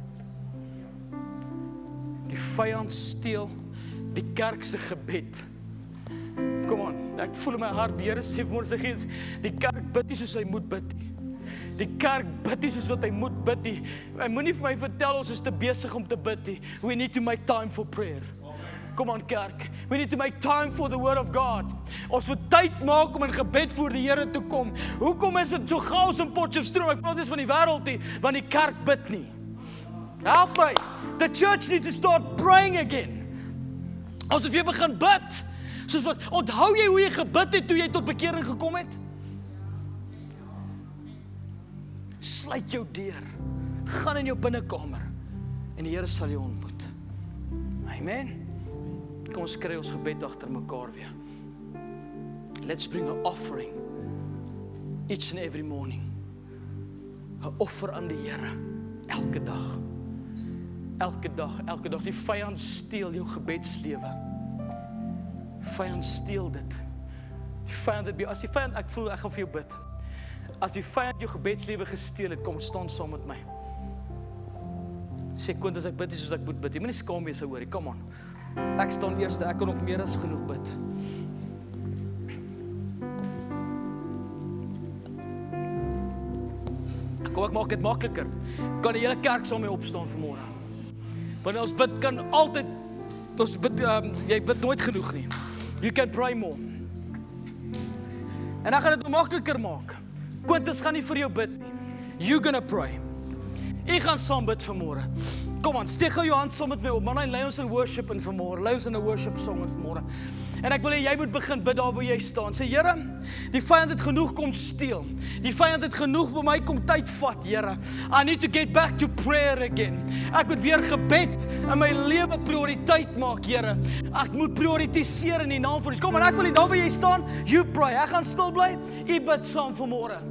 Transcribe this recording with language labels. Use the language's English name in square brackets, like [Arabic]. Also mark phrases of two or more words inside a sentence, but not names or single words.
[Afrikaans] Die vyand steel die kerk se gebed. Kom on, ek voel in my hart, die Here sê vanmôre, sê die kerk bid nie soos hy moet bid nie. Die kerk bid nie soos wat hy moet bid nie. Hy moenie vir my vertel ons is te besig om te bid nie. [English] We need to make time for prayer. [Afrikaans] Kom aan kerk, [English] we need to make time for the word of God. [Afrikaans] Ons moet tyd maak om in gebed voor die Here te kom. Hoekom is dit so chaos in Potchefstroom? Ek praat nie van die wêreld nie, want die kerk bid nie. Help my. [English] The church needs to start praying again. [Afrikaans] Ons moet weer begin bid. Soos wat, onthou jy hoe jy gebid het toe jy tot bekering gekom het? Sluit jou deur. Gaan in jou binnekamer en die Here sal jou ontmoet. Amen. Kom ons kry ons gebed agter mekaar weer. [English] Let's bring an offering each and every morning. [Afrikaans] 'n Offer aan die Here elke dag. Elke dag. Die vyand steel jou gebedslewe. Vyand steel dit. Die vyand het as die vyand, ek voel ek gaan vir jou bid. As die vyand jou gebedslewe gesteel het, kom staan saam met my. Sê Quintus, ek bid nie soos ek moet bid. Jy moenie skaam wees hoorie, [English] come on. [Afrikaans] Ek staan eerste, ek kan ook meer as genoeg bid. Kom ek maak dit makliker. Kan die hele kerk saam mee opstaan vanmôre. Want ons bid kan altyd, jy bid nooit genoeg nie. [English] You can pray more. [Afrikaans] En ek gaan dit makliker maak. Quintus gaan nie vir jou bid nie. [English] You gonna pray. [Afrikaans] Ek gaan saam bid vanmôre. Kom aan, steek gou jou hand saam met my op. Man, lei ons in worship in vanmôre. Lei ons in 'n [English] worship song [Afrikaans] in vanmôre. En ek wil hê jy moet begin bid daar waar jy staan. Sê Here, die vyand het genoeg kom steel. Die vyand het genoeg by my kom tyd vat, Here. [English] I need to get back to prayer again. [Afrikaans] Ek moet weer gebed in my lewe prioriteit maak, Here. Ek moet prioritiseer in die naam van Jesus. Kom aan, ek wil hê daar waar jy staan, [English] you pray. [Afrikaans] Ek gaan stil bly. U bid saam vanmôre.